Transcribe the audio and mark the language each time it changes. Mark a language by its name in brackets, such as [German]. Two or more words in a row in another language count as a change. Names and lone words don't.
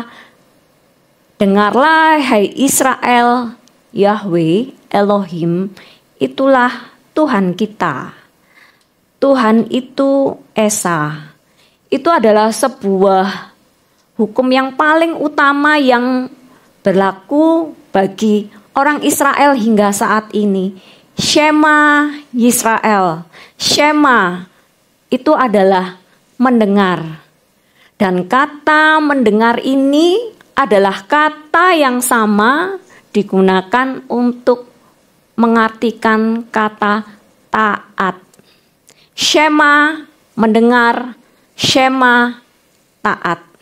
[Indonesian] Dengarlah hai Israel, Yahweh Elohim, itulah Tuhan kita. Tuhan itu Esa. Itu adalah sebuah hukum yang paling utama yang berlaku bagi orang Israel hingga saat ini. [Hebrew] שמע ישראל. [Indonesian] Shema itu adalah mendengar. Dan kata mendengar ini adalah kata yang sama digunakan untuk mengartikan kata taat. Shema mendengar, shema taat.